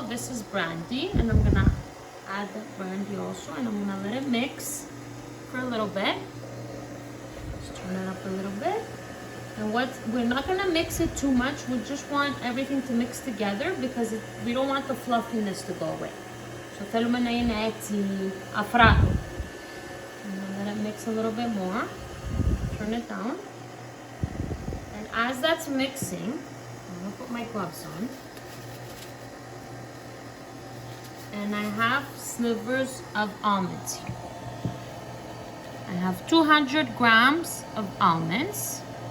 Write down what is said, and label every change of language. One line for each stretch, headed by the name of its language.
English: This is brandy, and I'm gonna add the brandy also, and I'm gonna let it mix for a little bit. Just turn it up a little bit. And we're not gonna mix it too much. We just want everything to mix together because we don't want the fluffiness to go away.
Greek: So θέλουμε να είναι έτσι αφράτο.
English: I'm gonna let it mix a little bit more. Turn it down. And as that's mixing, I'm gonna put my gloves on. And I have slivers of almonds here. I have 200 grams of almonds.